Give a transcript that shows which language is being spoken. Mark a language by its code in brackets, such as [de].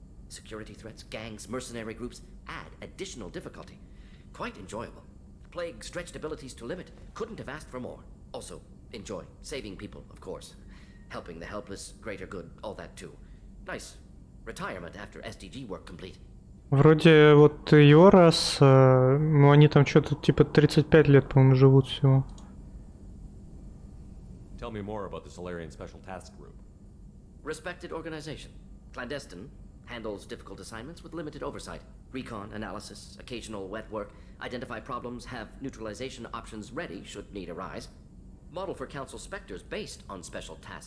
[en] Security threats, gangs, mercenary groups add additional difficulty. Quite enjoyable. Plague stretched abilities to limit. Couldn't have asked for more. Also, enjoy. Saving people, of course. Helping the helpless, greater good, all that too. Nice. Retirement after SDG work complete. [ru] Вроде вот его раз, ну они там что-то типа 35 лет, по-моему, живут всего. [en] Tell me more about the Solarian Special Task Group. Respected organization. Clandestine. Handles difficult assignments with limited oversight. Recon, analysis, occasional wet work. Identify problems, have neutralization options ready should need arise. Model for Council Spectres based on special tasks.